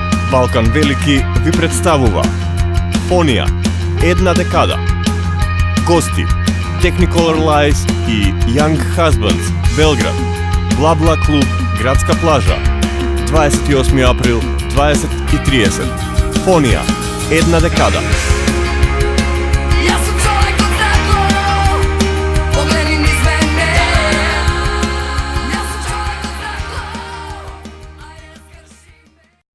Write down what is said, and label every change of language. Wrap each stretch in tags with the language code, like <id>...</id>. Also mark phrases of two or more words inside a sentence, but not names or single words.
<mk>Балкан Велики ви представува Фонија, една декада. Гости Technicolor Lies и Young Husbands, Белград. Бла-бла клуб, Градска плажа. 28 април, 20:30. Фонија, една декада.</mk> <sr>Ja sam čovjek od staklo, pogledi niz mene. Ja sam čovjek od staklo, ajde skrši me.</sr>